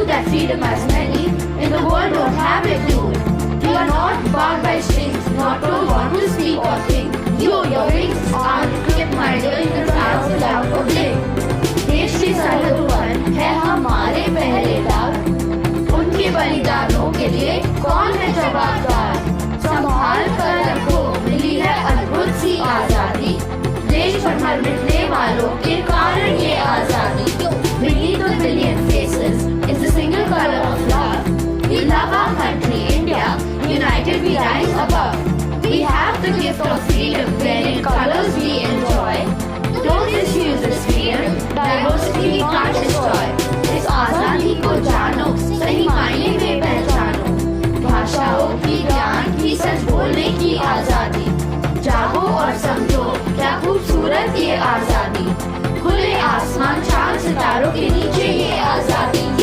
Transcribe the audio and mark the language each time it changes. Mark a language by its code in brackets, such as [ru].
[en] Freedom as many in the world don't have it too. You are not bound by strings, not told what to speak or think. Your wings aren't clipped, my dear, you can fly off without a blink. [hi] देश की सरहद पर है हमारे पहले दाग, उनके बलिदानों के लिए कौन है जवाबदार? संभाल कर रखो, मिली है अद्भुत सी आजादी, देश पर मर मिटने वालों के कारण ये आजादी. [en] Beneath the billion faces is the single color of love. We love our country, India. United we rise above. We have the gift of freedom, wherein colors we enjoy. Don't misuse this freedom. Diversity we can't destroy. [hi] इस आजादी को जानो, सही मायने में पहचानो. भाषाओं की, ज्ञान की, सच बोलने की आजादी. जागो और समझो क्या खूबसूरत ये आजादी. खुले आसमान, चांद, सितारों के नीचे ये आजादी.